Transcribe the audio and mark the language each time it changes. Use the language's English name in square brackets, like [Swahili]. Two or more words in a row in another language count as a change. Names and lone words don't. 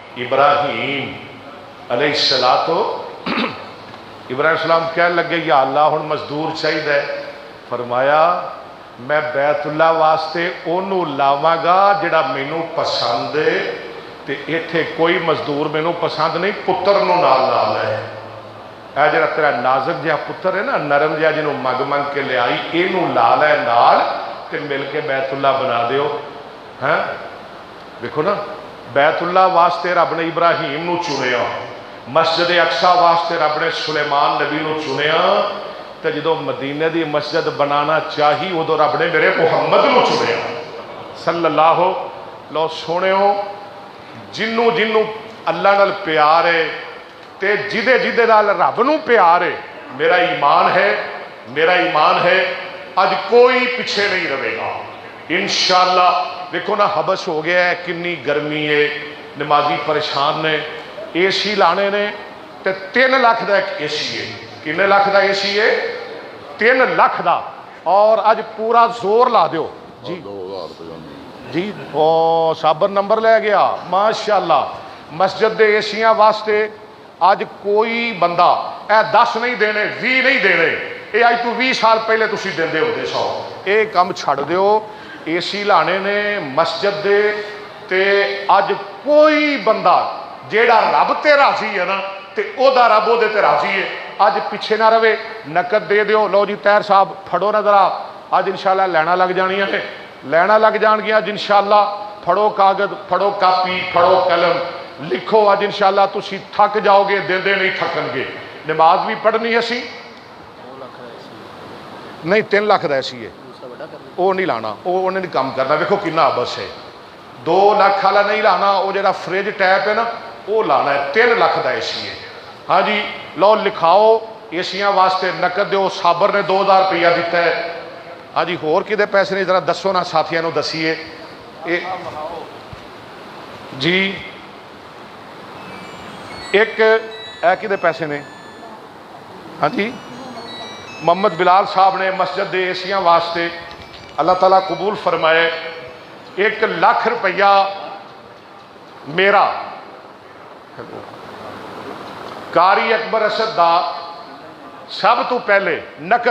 [Punjabi] ابراہیم [Arabic] علیہ السلام [Punjabi] کہنے لگے یا اللہ ہن مزدور چاہیے. فرمایا میں بیت اللہ واسطے انہوں لاواں گا جڑا مینوں پسند ہے، تے ایتھے کوئی مزدور مینوں پسند نہیں، پتر نو نال لا لے. اے جڑا تیرا نازک جہا پتر ہے نا، نرم جہا جنوں مگ منگ کے لے آئی، اینوں لا لے نال تے مل کے بیت اللہ بنا دیو. ہاں دیکھو نا، بیت اللہ واسطے رب نے ابراہیم نو چنیا، مسجد اقصی واسطے رب نے سلیمان نبی نو چنیا، تے جدو مدینے دی مسجد بنانا چاہی ادو رب نے میرے محمد نو چنیا صلی اللہ لو. سنو جنوں جنوں اللہ نال پیار ہے تے جدے جدے نال رب نو پیار ہے، میرا ایمان ہے اج کوئی پیچھے نہیں رہے گا انشاءاللہ. دیکھو نا حبس ہو گیا ہے، کنی گرمی ہے، نمازی پریشان نے، اے سی لانے نے تے 3 لاکھ دا ایک اے سی ہے. کنے لاکھ دا اے سی ہے؟ 3 لاکھ دا. اور اج پورا زور لا دیو جی جی. او صابر نمبر لے گیا ماشاءاللہ. مسجد دے ایسیاں واسطے اج کوئی بندہ اے 10 نہیں دینے، 20 نہیں دینے، اے اج تو 20 سال پہلے تسی دیندے ہوندے سو. اے کم چھڑ دیو. اے سی لانے نے مسجد دے تے اج کوئی بندہ جیڑا رب تے راضی ہے نا تے او دا رب او دے تے راضی ہے. اج پیچھے نہ رہے، نقد دے دیو. لو جی طاہر صاحب پھڑو نہ ذرا، اج انشاءاللہ لینا لگ جانیاں نے، لینا لگ جان گیا اج انشاءاللہ. پھڑو کاغذ، پھڑو کاپی، پھڑو قلم، لکھو. اج انشاءاللہ تسی تھک جاؤ گے، دے دے نہیں تھکن گے. نماز بھی پڑھنی ہے سی نہیں 3 لاکھ دا سی ہے، وہ نہیں لانا، وہ انہیں نہیں کام کرنا. دیکھو کنا بس ہے. 2 لاکھ والا نہیں لانا، وہ جڑا فریج ٹیپ ہے نا وہ لانا ہے. 3 لاکھ دا اے سی ہے. ہاں جی لو لکھاؤ ایسیاں واسطے نقد دیو. صابر نے 2000 روپیہ دیتا ہے. ہاں جی ہور کدے پیسے نہیں ذرا دسو نا ساتھیاں نو دسیے جی. ایک اے کدے پیسے نے؟ ہاں جی محمد بلال صاحب نے مسجد دے ایسیاں واسطے اللہ تعالیٰ قبول فرمائے 1 لاکھ روپیہ میرا کاری اکبر اسد دا سب تو پہلے نقد.